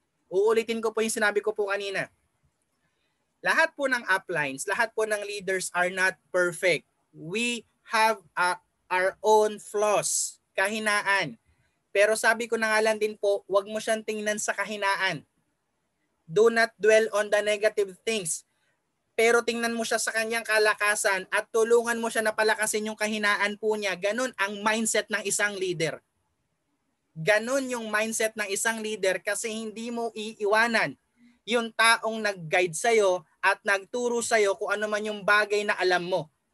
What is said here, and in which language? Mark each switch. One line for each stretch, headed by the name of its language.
Filipino: Uulitin ko po yung sinabi ko po kanina. Lahat po ng uplines, lahat po ng leaders
English: are not perfect. We have our own flaws,
Filipino: kahinaan. Pero sabi ko na nga lang din po, huwag mo siyang tingnan sa kahinaan.
English: Do not dwell on the negative things.
Filipino: Pero tingnan mo siya sa kanyang kalakasan at tulungan mo siya na palakasin yung kahinaan po niya. Ganon ang mindset ng isang leader. Ganon yung mindset ng isang leader kasi hindi mo iiwanan yung taong nag-guide sa'yo at nagturo sa'yo kung ano man yung bagay na alam mo.